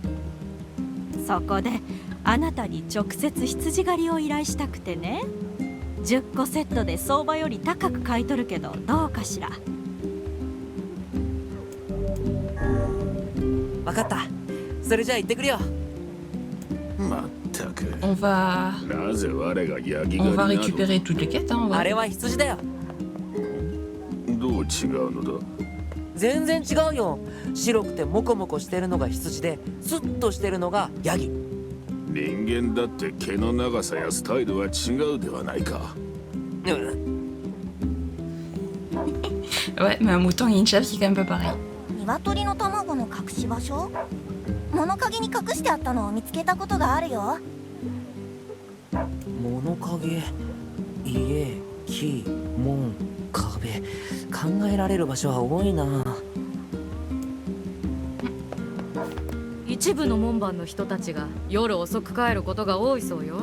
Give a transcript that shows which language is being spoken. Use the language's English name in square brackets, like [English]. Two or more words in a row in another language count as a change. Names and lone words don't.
[Japanese] そこであなたに直接羊狩りを依頼したくてね。 10個セットで相場より高く買い取るけどどうかしら。分かった。それじゃあ行ってくるよ。まったく [French] On va [Japanese] なぜ我がヤギ [French] on [Japanese] 狩 [French] va [Japanese] りなど [French] récupérer toutes les quêtes, hein, on va. [Japanese] あれは羊だよ。どう違うのだ。全然違うよ。白くてモコモコしてるのが羊で、スッとしてるのがヤギ。人間だって毛の長さやスタイルは違うではないか。うん。 [French] Ouais, mais un mouton et une chèvre, c'est quand même pas pareil. [Japanese] 鶏の卵の隠し場所、物陰に隠してあったのを見つけたことがあるよ。物陰、家、木、門、壁、考えられる場所は多いな。一部の門番の人たちが夜遅く帰ることが多いそうよ。